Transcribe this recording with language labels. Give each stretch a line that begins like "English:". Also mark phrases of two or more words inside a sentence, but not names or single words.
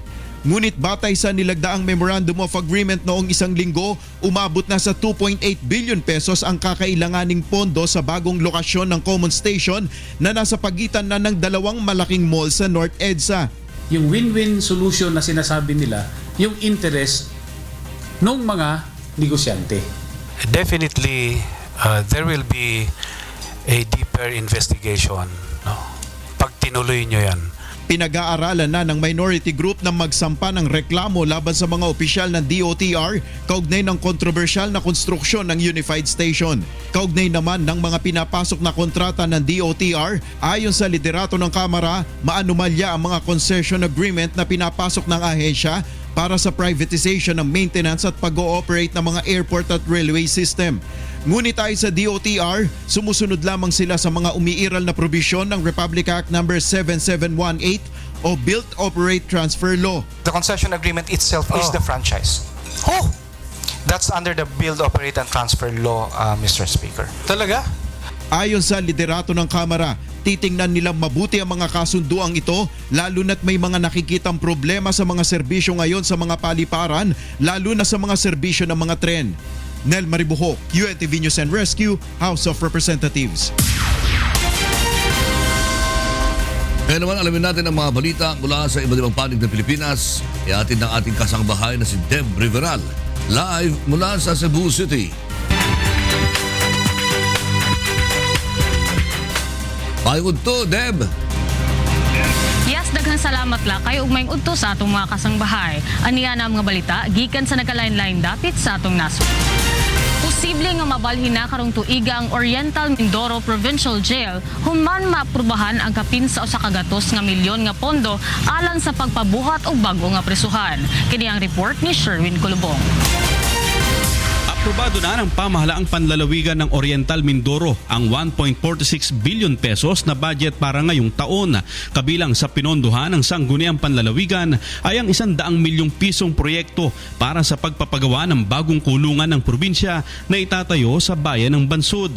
Filipino: Ngunit batay sa nilagdaang Memorandum of Agreement noong isang linggo, umabot na sa 2.8 billion pesos ang kakailanganing pondo sa bagong lokasyon ng Common Station na nasa pagitan na ng dalawang malaking mall sa North EDSA. Yung
English: win-win solution
Filipino: na sinasabi nila, yung interest ng mga negosyante.
English: Definitely, there will be a deeper investigation. No?
Filipino: Pag tinuloy nyo yan. Pinag-aaralan na ng minority group na magsampa ng reklamo laban sa mga opisyal ng DOTR kaugnay ng kontrobersyal na konstruksyon ng Unified Station. Kaugnay naman ng mga pinapasok na kontrata ng DOTR, ayon sa liderato ng Kamara, maanumalya ang mga
English: concession agreement
Filipino: na pinapasok ng ahensya para sa privatization ng maintenance at pag-ooperate ng mga airport at railway system. Ngunit tayo sa DOTR, sumusunod lamang sila sa mga umiiral na probisyon ng Republic Act No. 7718 o Build, Operate, Transfer Law.
English: The concession agreement itself is the franchise. That's under the Build, Operate, and Transfer Law, Mr. Speaker.
Filipino: Talaga? Ayon sa liderato ng Kamara, titingnan nilang mabuti ang mga kasunduang ito lalo na't may mga nakikitang problema sa mga serbisyo ngayon sa mga paliparan, lalo na sa mga serbisyo ng mga tren. Nel Maribuhok, UNTV News and Rescue, House of Representatives. Kaya naman alamin natin ang mga balita mula sa iba't ibang panig ng Pilipinas. Iatid ng ating kasangbahay na si Deb Riveral, live mula sa Cebu City. Payod to, Deb!
Cebuano: Yes, daghang salamat la kayo ug maayong udto sa atong mga kasangbahay. Aniya na mga balita gikan sa nagalain-lain dapit sa atong nasod. Posible nga mabalhin na karong tuiga ang Oriental Mindoro Provincial Jail human maaprubahan ang kapin sa usa ka gatos nga milyon nga pondo alang sa pagpabuhat og bago nga presuhan. Kini ang report ni Sherwin Colobong.
Filipino: Aprobado na ng pamahalaang panlalawigan ng Oriental Mindoro ang 1.46 billion pesos na budget para ngayong taon. Kabilang sa pinondohan ng sangguniang panlalawigan ay ang 100 milyong pisong proyekto para sa pagpapagawa ng bagong kulungan ng probinsya na itatayo sa bayan ng Bansud.